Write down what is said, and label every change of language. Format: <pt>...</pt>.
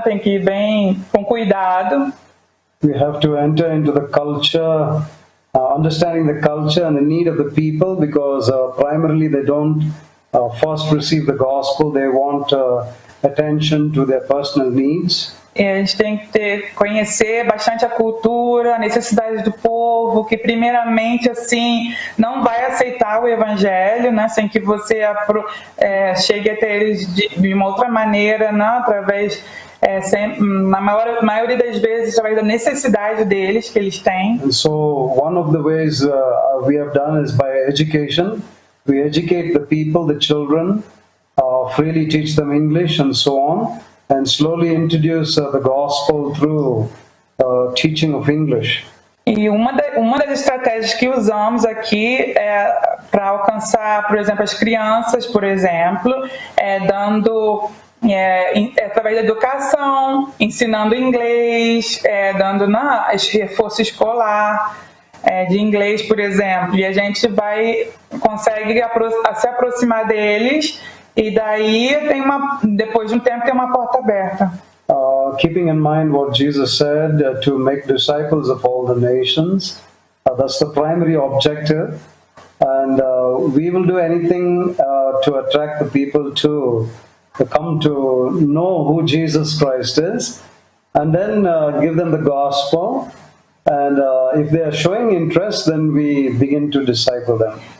<pt>Tem que ir bem com cuidado.</pt> <en>We have to enter into the culture, understanding the culture and the need of the people, because primarily they don't first receive the gospel. They want attention to their personal needs.</en> <pt>E a gente tem que conhecer bastante a cultura, a necessidade do povo, que primeiramente assim não vai aceitar o evangelho, né, sem que você chegue até eles de uma outra maneira, né, através na maioria das vezes através da necessidade deles que eles têm.</pt> <en>And so one of the ways we have done is by education. We educate the people, the children, freely teach them English and so on, and slowly introduce the gospel through teaching of English.</en> <pt>E uma das estratégias que usamos aqui para alcançar, por exemplo, as crianças, por exemplo, dando através da educação, ensinando inglês, dando reforço escolar de inglês, por exemplo, e a gente consegue se aproximar deles. E daí depois de um tempo tem uma porta aberta.</pt> <en>Keeping in mind what Jesus said, to make disciples of all the nations, that's the primary objective, and we will do anything to attract the people to come to know who Jesus Christ is, and then give them the gospel, and if they are showing interest, then we begin to disciple them.</en>